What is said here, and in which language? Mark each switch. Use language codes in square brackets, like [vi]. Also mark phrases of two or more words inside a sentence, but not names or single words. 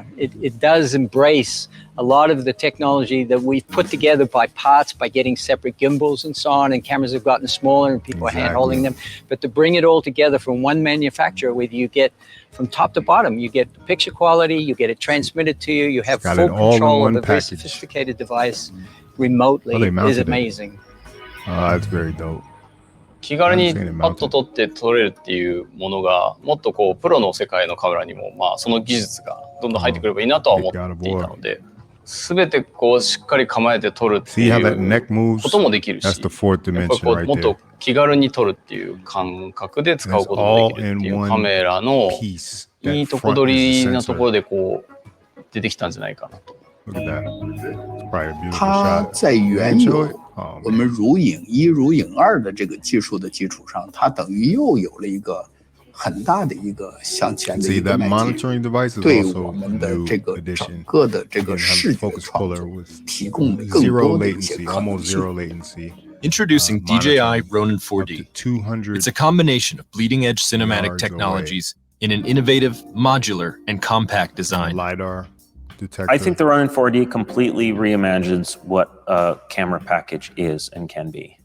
[en] It does embrace a lot of the technology that we've put together by parts, by getting separate gimbals and so on, and cameras have gotten smaller and people are hand-holding them. But to bring it all together from one manufacturer, where you get from top to bottom, you get picture quality, you get it transmitted to you, you have full control of a very sophisticated device remotely, is amazing. That's very dope. [ja] 気軽にパッと撮って撮れるっていうものがもっとこうプロの世界のカメラにもその技術がどんどん入ってくればいいなとは思っていたので、全てこうしっかり構えて撮るっていうこともできるし、やっぱりもっと気軽に撮るっていう感覚で使うこともできるっていうカメラのいいとこ取りなところでこう出てきたんじゃないかなと。 [zh] 它在原有我们如影1、如影2的这个技术的基础上，它等于又有了一个很大的一个向前的一个迈进，对我们的这个整个的这个视觉创作提供了更多的一些可能性。 [en] Introducing DJI RONIN 4D. It's a combination of bleeding-edge cinematic technologies in an innovative, modular, and compact design. LiDAR detector. I think the Ronin 4D completely reimagines what a camera package is and can be.